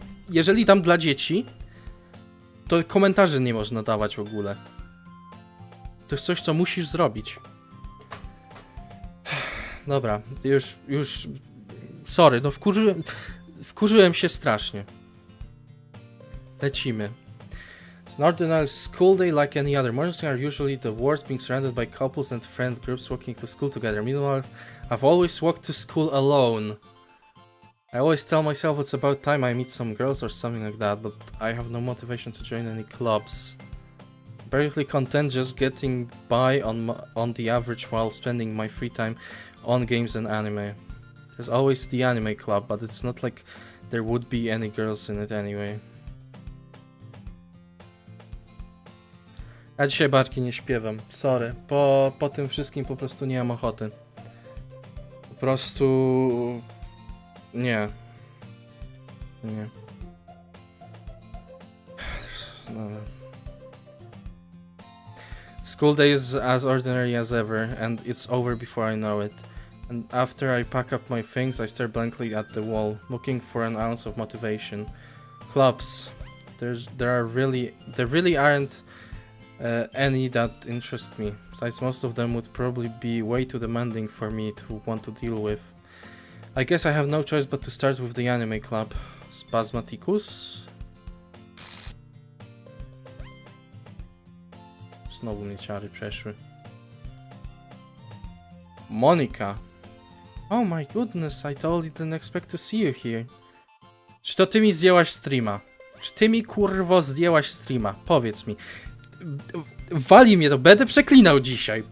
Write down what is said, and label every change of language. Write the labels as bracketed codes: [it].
[pl] Jeżeli tam dla dzieci, to komentarzy nie można dawać w ogóle. To jest coś, co musisz zrobić. Dobra, już... Sorry, no wkurzyłem się strasznie. Lecimy. [en] It's an ordinary school day like any other. Mornings are usually the worst, being surrounded by couples and friend groups walking to school together. Meanwhile, I've always walked to school alone. I always tell myself it's about time I meet some girls or something like that, but I have no motivation to join any clubs. Barely content just getting by on the average while spending my free time on games and anime. There's always the anime club, but it's not like there would be any girls in it anyway. [pl] Ja dzisiaj barki nie śpiewam, sorry. Po tym wszystkim po prostu nie mam ochoty. Po prostu... Nie. Nie. Dobra. [en] School day is as ordinary as ever, and it's over before I know it. And after I pack up my things, I stare blankly at the wall, looking for an ounce of motivation. Clubs. There really aren't any that interest me. Besides, most of them would probably be way too demanding for me to want to deal with. I guess I have no choice but to start with the anime club. Spasmaticus? [pl] Znowu mnie ciary przeszły. Monika. [en] Oh my goodness, I totally didn't expect to see you here. [pl] Czy to ty mi zdjęłaś streama? Czy ty mi kurwo zdjęłaś streama? Powiedz mi. Wali mnie to, będę przeklinał dzisiaj.